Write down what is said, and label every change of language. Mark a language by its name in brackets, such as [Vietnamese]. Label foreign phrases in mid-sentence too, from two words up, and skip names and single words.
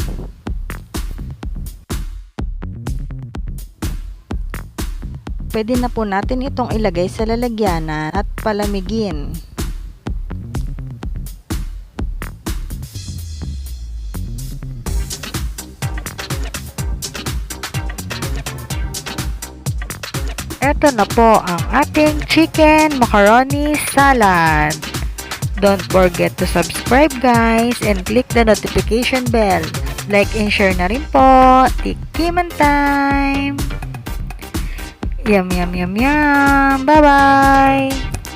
[Filipino] Pwede na po natin itong ilagay sa lalagyanan at palamigin. Ito na po ang ating [English] chicken macaroni salad. Don't forget to subscribe guys and click the notification bell. Like and share [Filipino] na rin po. Tikiman time! [English] Yum, yum, yum, yum! Bye-bye!